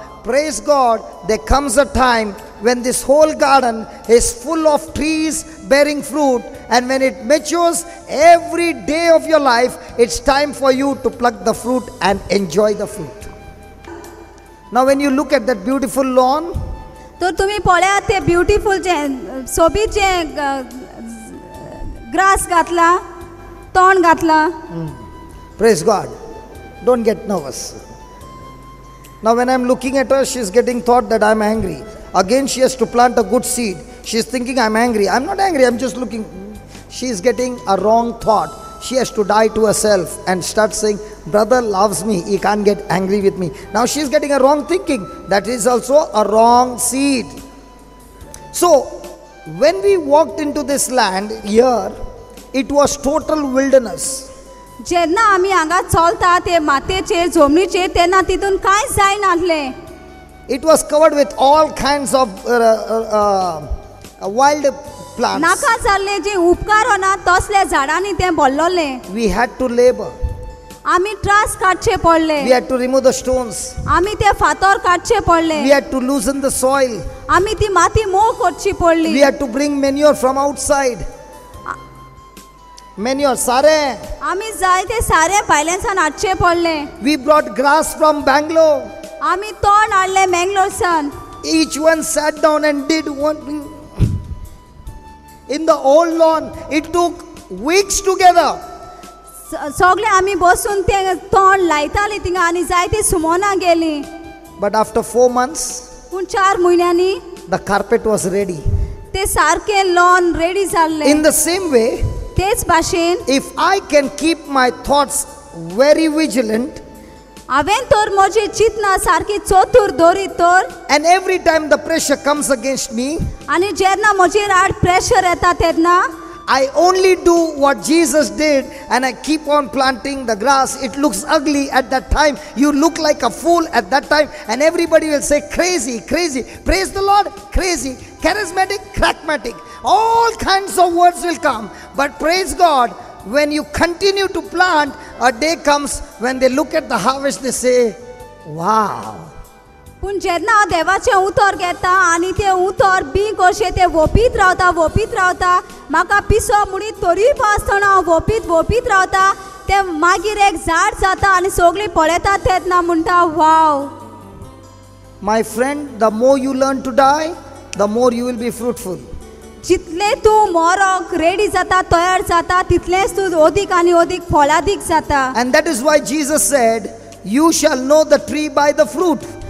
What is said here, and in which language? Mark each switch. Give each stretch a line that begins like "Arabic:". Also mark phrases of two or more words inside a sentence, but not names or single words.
English: Praise God, there comes a time when this whole garden is full of trees bearing fruit, and when it matures, every day of your life, it's time for you to pluck the fruit and enjoy the fruit. Now when you look at that beautiful lawn,
Konkani: तर तुम्ही पळयात ते ब्युटिफूल जे सोबीत जे ग्रास घातला, तण घातला.
English: praise God, don't get nervous. Now when I'm looking at her, she's getting thought that I'm angry. Again she has to plant a good seed. She's thinking I'm angry. I'm not angry, I'm just looking. She's getting a wrong thought. She has to die to herself and start saying, brother loves me, he can't get angry with me. Now she's getting a wrong thinking. That is also a wrong seed. So when we walked into this land here, it was total wilderness.
Konkani: जेन्ना आमी हांगा चलता ते मातयेचेर जमनीचेर तेन्ना तितून कांयच जायनासलें.
English: It was covered with all kinds of wild plants.
Konkani: नाका जाल्ले जे उपकार ना तसले झाडांनी तें भरलोलें.
English: We had to labor.
Konkani: आमी त्रास काडचे पडले.
English: We had to remove the stones.
Konkani: आमी ते फातर काडचे पडले.
English: We had to loosen the soil.
Konkani: आमी ती माती मोव करची पडली.
English: We had to bring manure from outside. Manure, sare.
Konkani: आमी जाय ते सारे भायल्यानसान हाडचे पडले.
English: We brought grass from Bangalore.
Konkani: आमी तण हाडले मँगलोरसान.
English: Each one sat down and did one thing. In the old lawn, it took weeks together.
Konkani: सगळे आमी बसून ते तण लायताली थिंगा आनी जाय ती सुमोना गेली.
English: But after 4 months,
Konkani: पूण 4 म्हयन्यांनी
English: the carpet was ready.
Konkani: ते सारके
English: lawn ready
Konkani: जाल्ले.
English: In the same way,
Konkani: तेच भाशेन
English: if I can keep my thoughts very vigilant,
Konkani: हांवें तर म्हजी चिंतना सारकी चतूर दवरीत तर,
English: and every time the pressure comes against me,
Konkani: आनी जेन्ना म्हजेर आड प्रेशर येता तेन्ना
English: I only do what Jesus did, and I keep on planting the grass. It looks ugly at that time. You look like a fool at that time, and everybody will say crazy, crazy. Praise the Lord, crazy. Charismatic, crackmatic. All kinds of words will come. But praise God, when you continue to plant, a day comes when they look at the harvest, they say, wow.
Konkani: पूण जेन्ना हांव देवाचें उतर घेता आनी तें उतर बी कशें तें वोपीत रावता म्हाका पिसो म्हणीत तरी आसतना हांव वोपीत रावता तें मागीर एक झाड जाता आनी सगळीं पळयतात तेन्ना म्हणटा वाव.
English: My friend, the more you learn to die, the more you will be fruitful.
Konkani: जितले तूं मरोक रेडी जाता तयार जाता तितलेंच तूं ओदीक आनी ओदीक फळादीक जाता.
English: And that is why Jesus said, you shall know the tree by the fruit.